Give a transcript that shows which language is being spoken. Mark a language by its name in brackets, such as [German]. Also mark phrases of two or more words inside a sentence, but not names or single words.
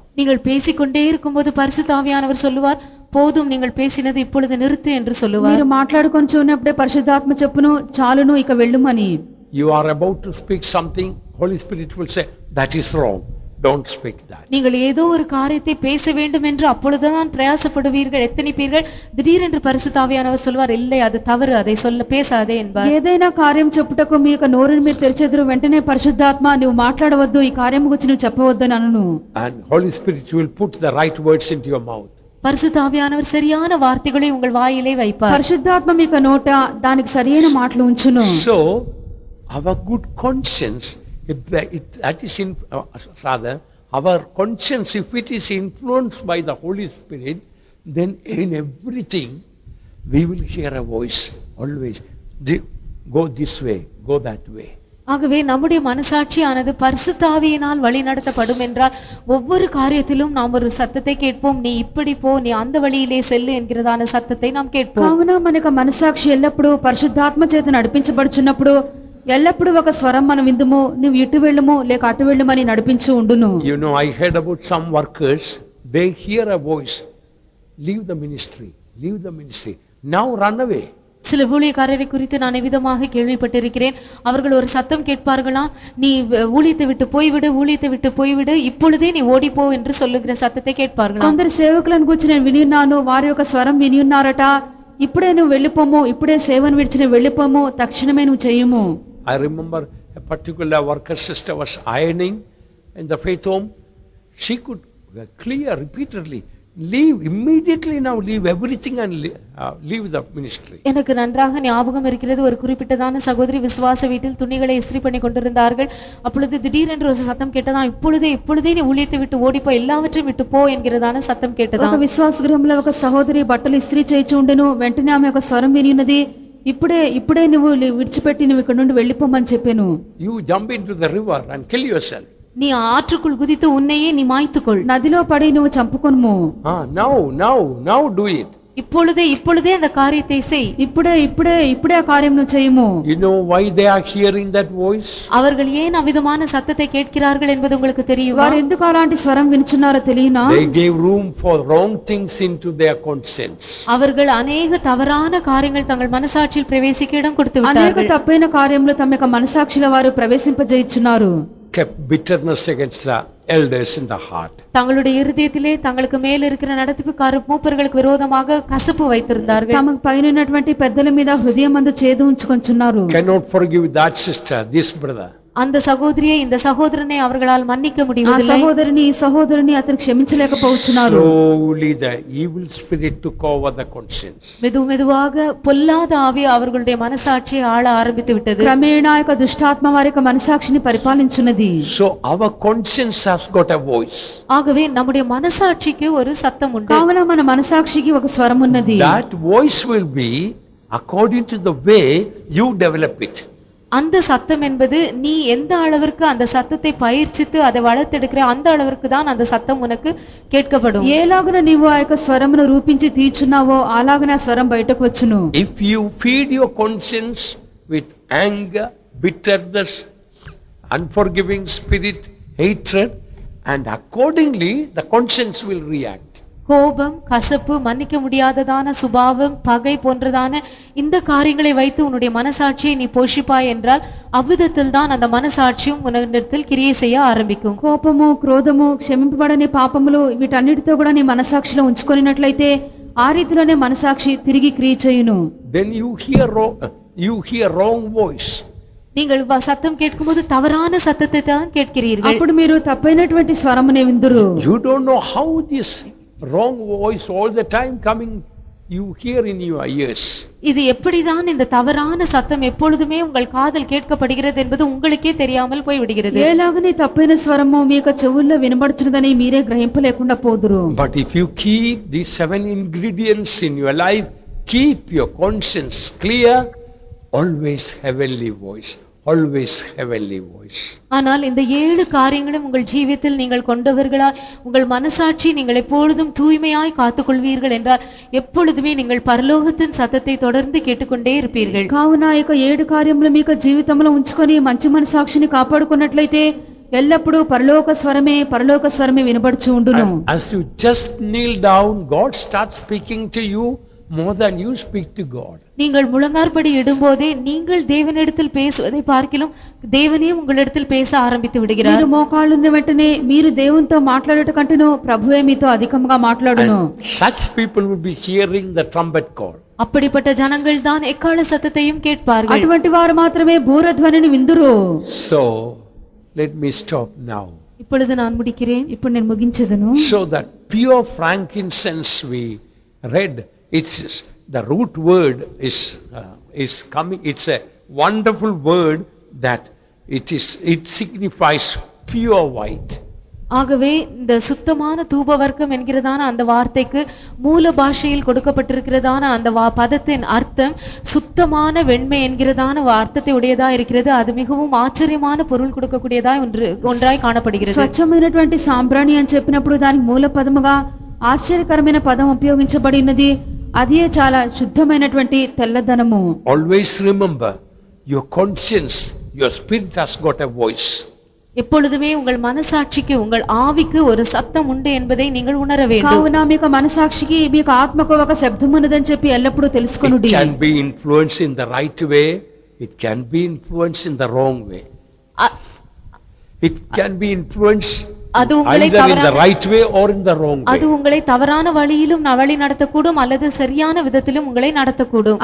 [Tamil] நீங்கள் பேசிக்கொண்டே இருக்கும்போது பரிசுத்த ஆவியானவர் சொல்லுவார், போதும் நீங்கள் பேசினது இப்பொழுது நிறுத்து என்று சொல்லுவார். [Telugu] మీరు మాట్లాడుకొని చూన్నప్పుడే పరిశుద్ధాత్మ చెప్పును, చాలును ఇక వెళ్ళుమని. [English] You are about to speak something, Holy Spirit will say, that is wrong, don't speak that. [Tamil] நீங்கள் ஏதோ ஒரு காரியத்தை பேச வேண்டும் என்று அப்பொழுதுதான் பிரயாசப்படுவீர்கள், எத்தனிப்பீர்கள். திடீரென்று பரிசுத்த ஆவியானவர் சொல்வார், இல்லை அது தவறு, அதை சொல்ல பேசாதே என்பார். [Telugu] ఏదైనా కార్యం చెప్పుటకు మీ యొక్క నోరుని మీరు తెరిచెదరు, వెంటనే పరిశుద్ధాత్మ నువ్వు మాట్లాడవద్దు, ఈ కార్యం గురించి నువ్వు చెప్పవద్దని అనను. [English] And Holy Spirit will put the right words into your mouth. [Tamil] பரிசுத்த ஆவியானவர் சரியான வார்த்தைகளை உங்கள் வாயிலே வைப்பார். [Telugu] పరిశుద్ధాత్మ మీ యొక్క నోట దానికి సరైన మాటలు ఉంచును. [English] So, our good conscience, that is rather, our conscience, if it is influenced by the Holy Spirit, then in everything we will hear a voice always, go this way, go that way. [Tamil] ஆகவே நம்முடைய மனசாட்சியானது பரிசுத்த ஆவியினால் வழி நடத்தப்படும் என்றால் ஒவ்வொரு காரியத்திலும் நாம் ஒரு சத்தத்தை கேட்போம், நீ இப்படி போ, நீ அந்த வழியிலே செல்லு என்கிறதான சத்தத்தை நாம் கேட்போம். [Telugu] కావున మనకు మనసాక్షి ఎల్లప్పుడూ పరిశుద్ధాత్మ చేత నడిపించబడుచున్నప్పుడు ఎల్లప్పుడూ ఒక స్వరం మనం విందుము, నువ్వు ఇటు వెళ్ళుము లేక అటు వెళ్ళుమని నడిపించు ఉండును. [English] You know, I heard about some workers, they hear a voice, leave the ministry, now run away. [Tamil] சில ஊழியக்காரரை குறித்து நான் விதமாக கேள்விப்பட்டிருக்கிறேன். அவர்கள் ஒரு சத்தம் கேட்பார்களாம், நீ ஊழியத்தை விட்டு போய்விடு, ஊழியத்தை விட்டு போய்விடு, இப்பொழுதே நீ ஓடிப்போ என்று சொல்லுகிற சத்தத்தை கேட்பார்களாம். [Telugu] కొందరు సేవకులను గురించి నేను విని ఉన్నాను, వారి యొక్క స్వరం విని ఉన్నారట, ఇప్పుడే నువ్వు వెళ్ళిపోము, ఇప్పుడే సేవను విడిచి నువ్వు వెళ్ళిపోము, తక్షణమే నువ్వు చేయము. [English] I remember a particular worker sister was ironing in the faith home. She could clear repeatedly, leave immediately, now leave everything and leave the ministry. [Tamil] எனக்கு நன்றாக ஞாபகம் இருக்கிறது, ஒரு குறிப்பிட்டதான சகோதரி விசுவாச வீட்டில் துணிகளை இஸ்திரி பண்ணி கொண்டிருந்தார்கள். அப்பொழுது திடீரென்று ஒரு சத்தம் கேட்டதா, இப்பொழுதே நீ ஊழியத்தை விட்டு ஓடிப்போ, எல்லாவற்றையும் விட்டு போ என்கிறதான சத்தம் கேட்டதா. [Telugu] ఒక విశ్వాస గృహంలో ఒక సహోదరి బట్టలు ఇస్త్రీ చేయించి ఉండెను. వెంటనే ఆమె ఒక స్వరం విని ఉన్నది, ఇప్పుడే నువ్వు విడిచిపెట్టి నువ్వు ఇక్కడ నుండి వెళ్ళిపోమని చెప్పాను. [English] You jump into the river and kill yourself. [Tamil] நீ ஆற்றுக்குள் குதித்து உன்னையே நீ மாய்த்துக்கொள். [Telugu] నదిలో పడి నువ్వు చంపుకొనుము. [English] Now do it. [Tamil] இப்பொழுதே அந்த காரியத்தை செய். [Telugu] ఇప్పుడే ఆ కార్యం నువ్వు చేయము. [English] You know why they are hearing that voice? [Tamil] அவர்கள் ஏன் அவ்விதமான சத்தத்தை கேட்கிறார்கள் என்பது உங்களுக்கு தெரியுமா? [Telugu] వారు ఎందుకు అలాంటి స్వరం వినుచున్నారో తెలియనా? [English] They gave room for wrong things into their conscience. [Tamil] அவர்கள் அநேக தவறான காரியங்கள் தங்கள் மனசாட்சியில் பிரவேசிக்க இடம் கொடுத்து [Telugu] అనేక [Tamil] விட்டார்கள். [Telugu] తప్పైన కార్యములు తమ యొక్క మనసాక్షిలో వారు ప్రవేశింపజేయుచున్నారు. [English] kept bitterness against the elders in the heart. [Tamil] தங்களுடைய இருதயத்திலே தங்களுக்கு மேல் இருக்கிற நடத்திப்புக்கார மூப்பர்களுக்கு விரோதமாக கசப்பு வைத்திருந்தார்கள். [Telugu] తమకు పైన ఉన్నటువంటి పెద్దల మీద హృదయమందు చేదు ఉంచుకొంచున్నారు. [English] Cannot forgive that sister, this brother. [Tamil] அந்த சகோதரியை இந்த சகோதரனை அவர்களால் மன்னிக்க [Telugu] ఆ [Tamil] முடியவில்லை. [Telugu] సహోదరిని ఈ సహోదరుని అతను క్షమించలేకపోతున్నారు. [English] Slowly the evil spirit took over the conscience. [Tamil] மெதுவாக பொல்லாத ஆவி அவர்களுடைய மனசாட்சியை ஆள ஆரம்பித்து விட்டது. [Telugu] క్రమేణా యొక్క దుష్టాత్మ వారి యొక్క మనసాక్షిని పరిపాలించున్నది. [English] So our conscience has got a voice. [Tamil] ஆகவே நம்முடைய மனசாட்சிக்கு ஒரு சத்தம் உண்டு. [Telugu] కావున మన మనసాక్షికి ఒక స్వరం ఉన్నది. [English] That voice will be according to the way you develop it. [Tamil] அந்த சத்தம் என்பது நீ எந்த அளவிற்கு அந்த சத்தத்தை பயிற்சித்து அதை வளர்த்தெடுக்கிற அந்த அளவிற்கு தான் அந்த சத்தம் உனக்கு கேட்கப்படும். [Telugu] ఏలాగున నీవు ఆ యొక్క స్వరమును రూపించి తీర్చున్నావో అలాగనే ఆ స్వరం బయటకు వచ్చును. [English] If you feed your conscience with anger, bitterness, unforgiving spirit, hatred, and accordingly the conscience will react. [Tamil] கோபம், கசப்பு, மன்னிக்க முடியாததான சுபாவம், பகை போன்றதான இந்த காரியங்களை வைத்து உன்னுடைய மனசாட்சியை நீ போஷிப்பாய் என்றால் அவ்விதத்தில் தான் அந்த மனசாட்சியும் உன்னிடத்தில் கிரியை செய்ய ஆரம்பிக்கும். [Telugu] కోపము, క్రోధము, క్షమింపబడని పాపములు వీటన్నిటితో కూడా నీ మనసాక్షిలో ఉంచుకొనినట్లయితే ఆ రీతిలోనే మనసాక్షి తిరిగి క్రియ చేయును. [English] Then you hear wrong voice. [Tamil] நீங்கள் சத்தம் கேட்கும்போது தவறான சத்தத்தை தான் கேட்கிறீர்கள். [Telugu] అప్పుడు మీరు తప్పైనటువంటి స్వరమునే విందురు. [English] You don't know how this wrong voice all the time coming you hear in your ears. [Tamil] இது எப்படிதான் இந்த தவறான சத்தம் எப்பொழுதுமே உங்கள் காதில் கேட்கப்படுகிறது என்பது உங்களுக்கே தெரியாமல் போய் விடுகிறது. [Telugu] ఏలాగనే తప్పైన స్వరము మీ యొక్క చెవుల్లో వినబడుచున్నదని మీరే గ్రహింపలేకుండా పోదురు. [English] But if you keep these 7 ingredients in your life, keep your conscience clear, always heavenly voice, always heavenly voice. [Tamil] ஆனால் இந்த 7 காரியங்களும் உங்கள் ஜீவியத்தில் நீங்கள் கொண்டவர்களாய் உங்கள் மனசாட்சி நீங்கள் எப்பொழுதும் தூய்மையாய் காத்துக்கொள்வீர்கள் என்றால் எப்பொழுதுமே நீங்கள் பரலோகத்தின் సతத்தை தொடர்ந்து கேட்டுக்கொண்டே இருப்பீர்கள். [Telugu] కావున ఈ యొక్క 7 కార్యములు మీ యొక్క జీవితంలో ఉంచుకొని మంచి మనసాక్షిని కాపాడుకున్నట్లయితే ఎల్లప్పుడూ పరలోక స్వరమే వినబడుచు ఉండును. [English] As you just kneel down, God starts speaking to you more than you speak to God. [Tamil] நீங்கள் முழங்காற்படி இடும்போதே நீங்கள் தேவனிடத்தில் பேசுவதை பார்க்கிலும் தேவனே உங்களிடத்தில் பேச ஆரம்பித்து விடுகிறார். [Telugu] మీరు మోకాళ్ళున్న వెంటనే మీరు దేవునితో మాట్లాడట కంటేను ప్రభువే మీతో అధికంగా మాట్లాడును. [English] Such people will be hearing the trumpet call. [Tamil] அப்படிப்பட்ட ஜனங்கள் தான் எக்கால சத்தத்தையும் கேட்பார்கள். [Telugu] అటువంటి వారు మాత్రమే బూరధ్వనిని విందురు. [English] So let me stop now. [Tamil] இப்பொழுது நான் முடிக்கிறேன். [Telugu] ఇప్పుడు నేను ముగించెదను. [English] So that pure frankincense we read, it's the root word is coming. It's a wonderful word that it signifies pure white. [Tamil] ஆகவே இந்த சுத்தமான தூபவர்க்கம் என்கிறதான அந்த வார்த்தைக்கு மூல பாஷையில் கொடுக்கப்பட்டிருக்கிறதான அந்த பதத்தின் அர்த்தம் சுத்தமான வெண்மை என்கிறதான அர்த்தத்தை உடையதா இருக்கிறது. அது மிகவும் ஆச்சரியமான பொருள் கொடுக்கக்கூடியதாய் ஒன்றாய் காணப்படுகிறது. [Telugu] స్వచ్ఛమైనటువంటి సాంబ్రాణి అని చెప్పినప్పుడు దానికి మూల పదముగా ఆశ్చర్యకరమైన పదం ఉపయోగించబడినది. అదే చాలా శుద్ధమైనటువంటి తెల్లదనము. [English] Always remember, your conscience, your spirit has got a voice. [Tamil] எப்பொழுதுமே உங்கள் மனசாட்சிக்கு உங்கள் ஆவிக்கு ஒரு சத்தம் உண்டு என்பதை நீங்கள் உணர வேண்டும். [Telugu] కావున మీకు మనసాక్షికి మీకు ఆత్మకు ఒక శబ్దం ఉన్నదని చెప్పి ఎల్లప్పుడూ తెలుసుకొనుడి. [English] It can be influenced in the right way, it can be influenced in the wrong way. It can be influenced either in the right way or in the wrong way. [Tamil] அது உங்களை தவறான வழியிலும் வழி நடத்தக்கூடும் அல்லது சரியான விதத்திலும் உங்களை நடத்தக்கூடும்.